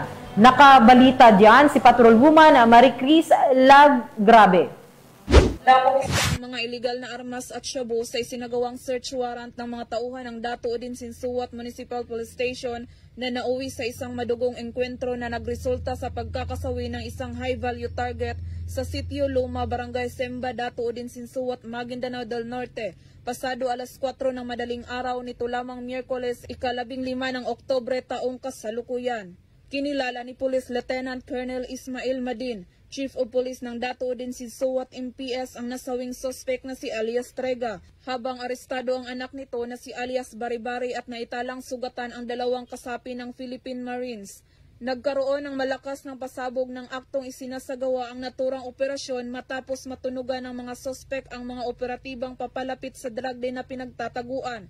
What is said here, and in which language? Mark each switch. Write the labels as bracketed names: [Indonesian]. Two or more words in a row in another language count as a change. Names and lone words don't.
[Filipino] Nakabalita diyan si Patrolwoman Maricris Lagrabe. Labong ang mga iligal na armas at shabu sa isinagawang [English] search warrant [Filipino] ng mga tauhan ng Dato Udin Sinsuat Municipal Police Station na nauwi sa isang madugong engkwentro na nagresulta sa pagkakasawi ng isang [English] high-value target [Filipino] sa Sitio Luma, Barangay Semba, Dato Udin Sinsuat, Maguindanao del Norte. Pasado alas 4 ng madaling araw nito lamang Miyerkules, ika-15 ng Oktubre taong kasalukuyan. Kinilala ni Police Lieutenant Colonel Ismail Madin, [English] Chief of Police [Filipino] ng Dato Udin Sinsuat MPS ang nasawing suspect na si alias Trega, habang arestado ang anak nito na si alias Baribari at naitalang sugatan ang dalawang kasapi ng Philippine Marines. Nagkaroon ng malakas ng pasabog ng aktong isinasagawa ang naturang operasyon matapos matunugan ng mga sospek ang mga operatibang papalapit sa [English] drug den [Filipino] na pinagtataguan.